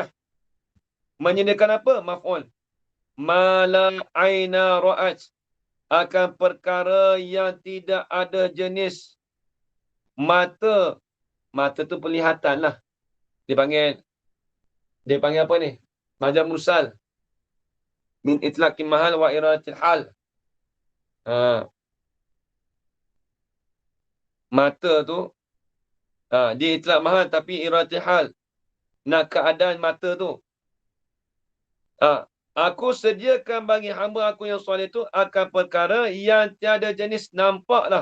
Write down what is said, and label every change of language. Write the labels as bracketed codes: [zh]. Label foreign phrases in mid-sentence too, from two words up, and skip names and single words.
[ms] Menyediakan apa? Maf'ul. [ar] ما لا عين رأت, [ms] akan perkara yang tidak ada jenis mata. Mata tu penglihatan lah. Dia panggil apa ni? [ar] مجاز مرسل. من إطلاق المحل وإرادة الحال. [ms] Mata tu dia [ar] إطلاق محل [ms] tapi [ar] إرادة الحال. [ms] Nak keadaan mata tu. Aku sediakan bagi hamba aku yang soleh tu akan perkara yang tiada jenis, nampaklah.